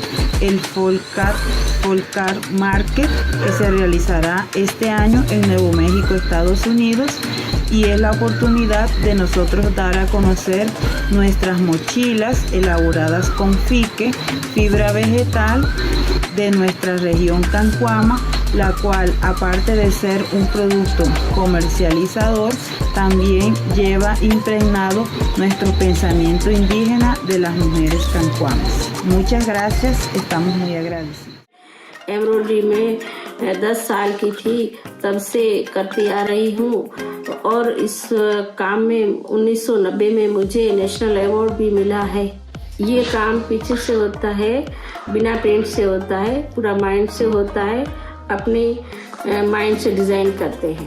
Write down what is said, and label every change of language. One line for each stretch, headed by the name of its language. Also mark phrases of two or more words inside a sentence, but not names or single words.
Spanish: el Folcar Market, que se realizará este año en Nuevo México, Estados Unidos, y es la oportunidad de nosotros dar a conocer nuestras mochilas elaboradas con fique, fibra vegetal de nuestra región Cancuama, la cual, aparte de ser un producto comercializador, también lleva impregnado nuestro pensamiento indígena de las mujeres cancuamas. Muchas gracias, estamos muy agradecidos.
Hindi: एम्ब्रॉयडरी में 10 साल की थी, तब से करती आ रही हूँ और इस काम में 1990 में मुझे नेशनल अवार्ड भी मिला है। ये काम पीछे से होता है, बिना पेंट से होता है, पूरा माइंड से होता है, अपने माइंड से डिज़ाइन करते हैं।